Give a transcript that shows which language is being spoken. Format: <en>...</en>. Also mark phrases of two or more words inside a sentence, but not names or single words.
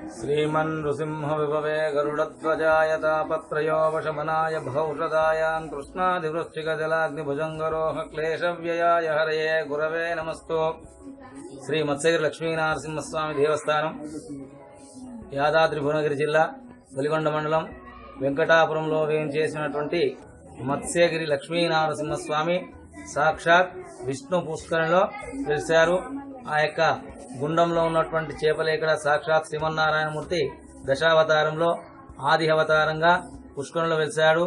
<sa>श्रीमन्नृसिंहविभवे गरुडध्वजाय तापत्रयो वशमनाय भौषदायान् कृष्णादिवृश्चिकजलाग्निभुजङ्गरोह क्लेशव्ययाय हरये गुरवे नमस्तु।</sa> <te>श्री मत्स्यगिरि लक्ष्मीनरसिंहस्वामी देवस्थानं యాదాద్రి భువనగిరి జిల్లా వెలిగొండ మండలం వెంకటాపురంలో వేయించేసినటువంటి మత్స్యగిరి లక్ష్మీనరసింహస్వామి సాక్షాత్ విష్ణు పుష్కరంలో వెలిశారు। ఆ యొక్క గుండంలో ఉన్నటువంటి చేపలే ఇక్కడ సాక్షాత్ శ్రీమన్నారాయణమూర్తి దశావతారంలో ఆది అవతారంగా పుష్కరంలో వెలిశాడు।</te>